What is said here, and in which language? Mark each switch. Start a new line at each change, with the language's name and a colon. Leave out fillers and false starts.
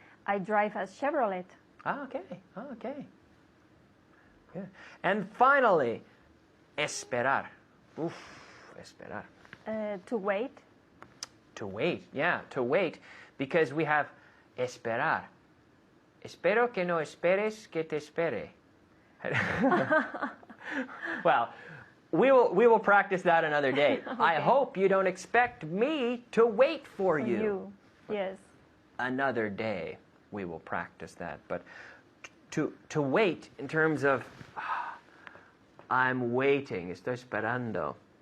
English: I drive a Chevrolet. Okay. Yeah. And finally, esperar.
Spanish: Oof, esperar.
English: To wait. To wait, yeah, to wait, because we have esperar.
Spanish: Espero que no esperes que te espere.
English: Well, we will practice that another day. Okay. I hope you don't expect me to wait for you. Yes. Another day we will practice that. But to wait in terms of I'm waiting, estoy esperando.